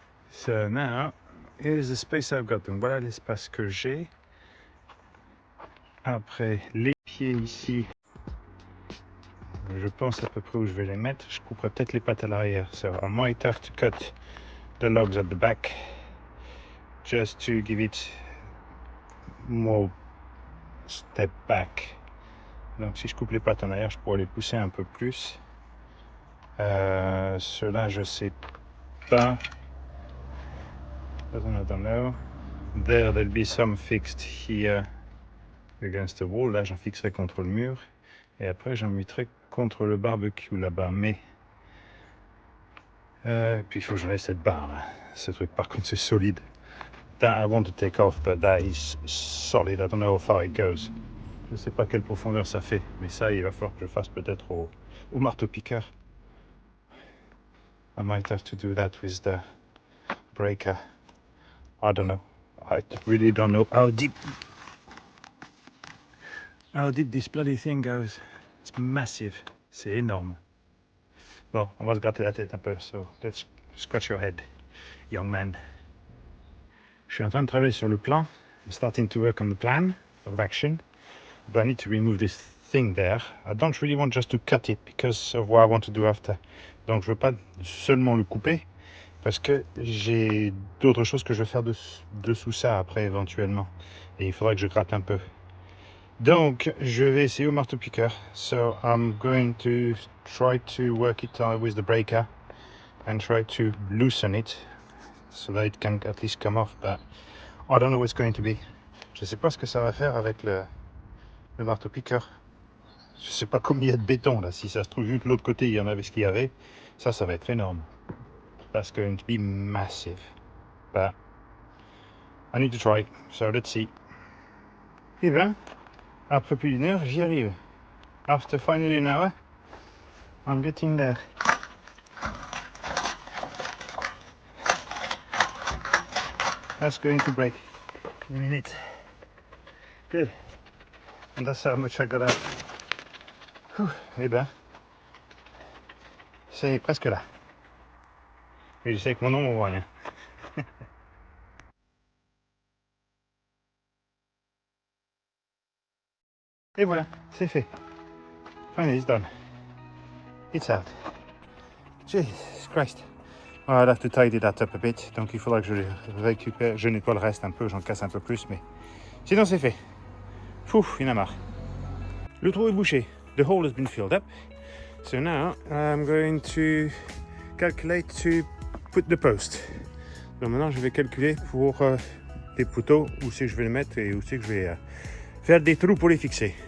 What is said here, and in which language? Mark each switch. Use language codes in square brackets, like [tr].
[en] So now, here's the space I've got. [fr] Donc voilà l'espace que j'ai. Après, les pieds ici, je pense à peu près où je vais les mettre. Je couperai peut-être les pattes à l'arrière. [en] So I might have to cut the logs at the back just to give it more step back. [fr] Donc si je coupe les pattes en arrière, je pourrais les pousser un peu plus. Ceux-là, je sais pas. [en] I don't know. There, there'll be some fixed here against the wall. [fr] Là, j'en fixerai contre le mur. Et après, j'en mettrai contre le barbecue là-bas. Mais Puis il faut que j'enlève cette barre là. Ce truc par contre c'est solide. [en] That I want to take off, but that is solid. I don't know how far it goes. [fr] Je sais pas quelle profondeur ça fait, mais ça il va falloir que je fasse peut-être au marteau-piqueur. [en] I might have to do that with the breaker. I don't know. I really don't know how deep this bloody thing goes. It's massive. [fr] C'est énorme. Bon, on va se gratter la tête un peu. [en] So let's scratch your head, young man. [fr] Je suis en train de travailler sur le plan. [en] I'm starting to work on the plan of action. But I need to remove this thing there. I don't really want just to cut it because of what I want to do after. [fr] Donc je veux pas seulement le couper parce que j'ai d'autres choses que je veux faire dessous ça après éventuellement. Et il faudra que je gratte un peu. Donc je vais essayer au marteau-piqueur. [en] So I'm going to try to work it with the breaker and try to loosen it so that it can at least come off. But I don't know what it's going to be. [fr] Je sais pas ce que ça va faire avec le marteau-piqueur. Je sais pas combien il y a de béton là. Si ça se trouve, vu que de l'autre côté il y en avait ce qu'il y avait, ça va être énorme. [en] That's going to be massive. But I need to try. So let's see. [fr] Et ben, après plus d'une heure, j'y arrive. [en] After finally an hour, I'm getting there. That's going to break in a minute. Good. And that's how much I got out. [fr] Eh ben, c'est presque là. Et je sais que mon nom on voit rien. Et voilà, c'est fait. [en] Finally, it's done. It's out. Jesus Christ. Oh, I'll have to tidy that up a bit. [fr] Donc il faudra que je récupère, je nettoie le reste un peu, j'en casse un peu plus, mais sinon c'est fait. Fouf, il y en a marre. Le trou est bouché. [en] The hole has been filled up. So now I'm going to calculate to put the post. [fr] Donc maintenant je vais calculer pour les poteaux où c'est que je vais les mettre et où c'est que je vais faire des trous pour les fixer.